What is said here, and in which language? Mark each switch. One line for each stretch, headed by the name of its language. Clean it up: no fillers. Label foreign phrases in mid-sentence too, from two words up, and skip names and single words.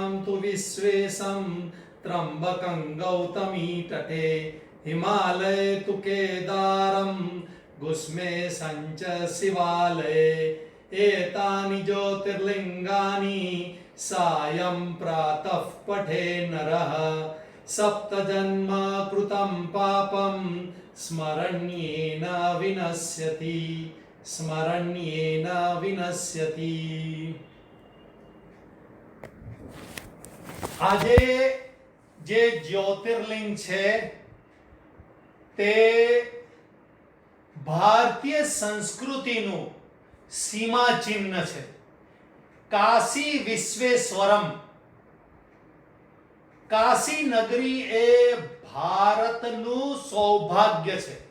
Sanskrit: तु विश्वेशं त्र्यम्बकं गौतमीतटे हिमालय तु केदारं गुस्मे संच शिवालये एतानि ज्योतिर्लिंगानि सायं प्रातः पठे नरः सप्तजन्म कृतं पापं स्मरण्येन विनश्यति स्मरण्येन विनश्यति।
Gujarati: આજે જે જ્યોતિર્લિંગ છે તે ભારતીય સંસ્કૃતિનું સીમા ચિહ્ન છે। કાશી વિશ્વેશ્વરમ, કાશી નગરી એ ભારતનું સૌભાગ્ય છે।